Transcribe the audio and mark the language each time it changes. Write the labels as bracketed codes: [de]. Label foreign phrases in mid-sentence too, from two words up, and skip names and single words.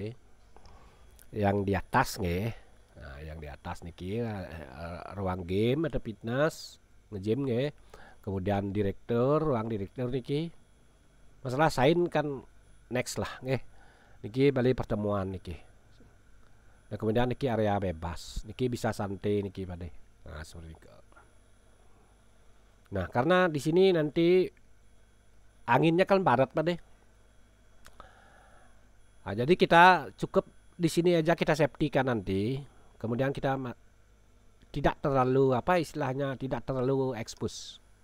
[id] Yang di atas Nah, yang di atas niki ruang game atau fitness nge-gym Kemudian ruang direktur niki. Masalah sain kan next lah niki balai pertemuan niki. Nah, kemudian niki area bebas niki bisa santai niki Pak De. Nah, seperti itu. Nah, karena di sini nanti anginnya kan barat Pak De. Nah, jadi kita cukup di sini aja kita safety kan nanti. Kemudian kita tidak terlalu istilahnya tidak terlalu expose.